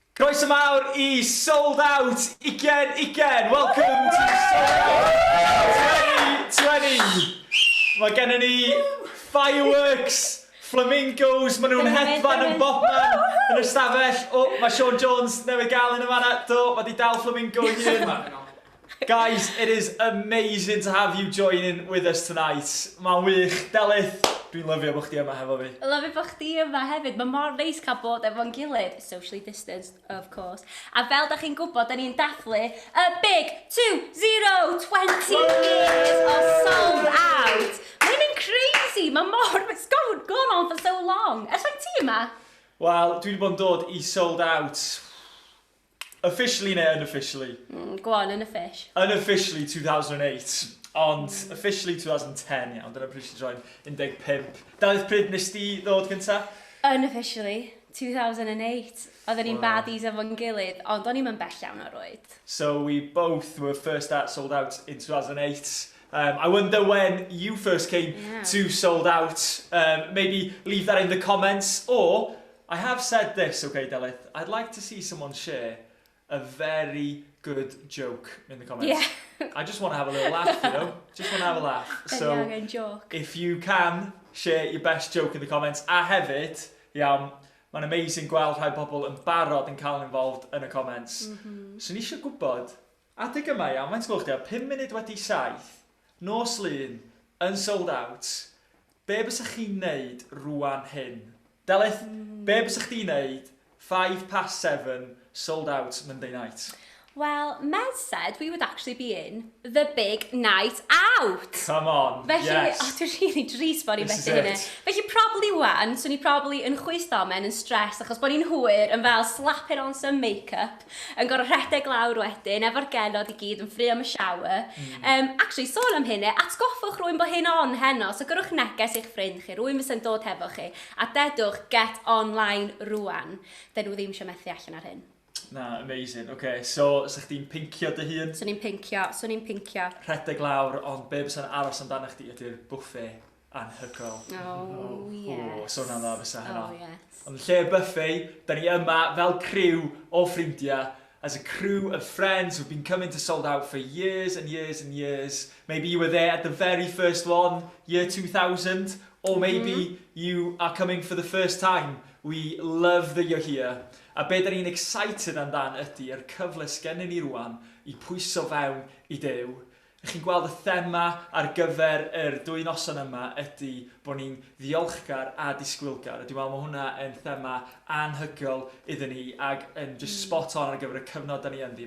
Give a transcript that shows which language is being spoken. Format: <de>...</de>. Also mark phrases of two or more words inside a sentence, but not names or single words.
<cy>Croeso mawr I Sold Out Igen.</cy> <en>Welcome to Sold Out 2020.</en> <cy>Mae gennym ni</cy> <en>fireworks, flamingos,</en> <cy>maen nhw'n hedfan yn bobman yn y stafell. Mae Sean Jones newydd gael yn y fanna. Mae di dal flamingo I hun.</cy> <en>Guys, it is amazing to have you joining with us tonight.</en> <cy>Mae'n wych. Delyth, dwi'n lyfio bod chdi yma hefo fi. Lyfio bod chdi yma hefyd. Mae mor neis cael bod efo'n gilydd,</cy> <en>socially distanced, of course.</en> <cy>A fel da chi'n gwybod, da ni'n dathlu</cy> <en>a big 2020 years of Sold Out.</en> <cy>Mae'n crazy. Mae mor,</cy> <en>it's gone on for so long.</en> <cy>Ers faint ti yma? Wel, dwi wedi bod yn dod I Sold Out.</cy> <en>Officially neu unofficially? Go on,</en> <cy>yn y fish. Unofficially 2008, ond officially 2010, iawn, dyna pryd sy'n droi'n 15. Delyth pryd nes ti ddod gynta? Unofficially, 2008. Oedden ni'n baddies efo'n gilydd, ond o'n i'n bell iawn o'r oed.</cy> <en>So we both were first at Sold Out in 2008. I wonder when you first came to Sold Out. Maybe leave that in the comments. Or, I have said this, okay, Delyth, I'd like to see someone share a very good joke in the comments. Yeah. I just want to have a little laugh, you know? Just want to have a laugh. So, if you can, share your best joke in the comments.</en> <cy>A hefyd, iawn, mae'n amazing gweld rhai pobl yn barod yn cael yn involved yn y comments. So, ni eisiau gwybod, adeg yma iawn, mae'n sgwlch di, 5 munud wedi 7, nos lun, yn Sold Out, be bysach chi'n neud rwan hyn? Delyth, be bysach chi'n neud 7:05,</cy> <en>Sold Out Monday night? Well, Mez said we would actually be in the big night out. Come on,</en> <cy>Felly,</cy> <en>yes.</en> <cy>Dwi'n really dris bod ni'n</cy> <en>This</en> <cy>methu</cy> <en>is</en> <cy>hynny.</cy> <en>it.</en> <cy>Felly, probably wan, so ni probably yn chwys domen, yn stress, achos bod ni'n hwyr, yn fel</cy> <en>slapping on some make-up,</en> <cy>yn gorau rhedeg lawr wedyn, efo'r genod I gyd yn ffri am y shower. Actually, sôn am hynny, atgoffwch rwy'n bod hyn on heno, so gyrwch neges i'ch ffrind chi, rwy'n fysa'n dod hefo chi, a dedwch</cy> <en>get online</en> <cy>rwan. Dyn nhw ddim eisiau methu allan ar hyn. Na, amazing. Okay, so, sa'ch di'n pincio dy hun? So ni'n pincio. Rhedeg lawr, ond be bysa'n aros amdano chdi ydy'r buffet anhygoel.</cy> <en>Yes.</en> <cy>So na dda fysa hynna.</cy> <en>Yes.</en> <cy>Ond lle buffet, da ni yma fel criw o ffrindiau,</cy> <en>as a crew of friends who've been coming to Sold Out for years and years and years. Maybe you were there at the very first one, year 2000, or maybe you are coming for the first time. We love that you're here.</en> <cy>A be da ni'n excited amdan ydy'r cyfle sgennyn ni rwan I pwyso fewn I Duw. Chi'n gweld y thema ar gyfer yr 2 noson yma ydy bod ni'n ddiolchgar a disgwylgar. Dwi'n meddwl mae hwnna yn thema anhygoel iddyn ni ac yn</cy> <en>just spot on</en> <cy>ar gyfer y cyfnod da ni ynddi.</cy>